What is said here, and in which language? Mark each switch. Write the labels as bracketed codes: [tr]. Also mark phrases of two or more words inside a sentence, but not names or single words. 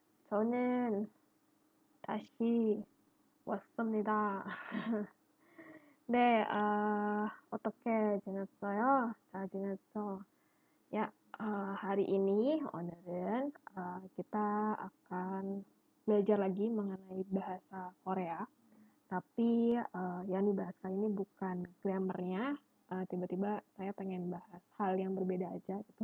[ko] 저는 다시 왔습니다. 네, 어떻게 지냈어요? 잘 지냈죠? [id] Ya, hari ini, o늘은 kita akan belajar lagi mengenai bahasa Korea. Tapi yang dibahas kali ini bukan grammarnya. Tiba-tiba saya pengen bahas hal yang berbeda aja gitu.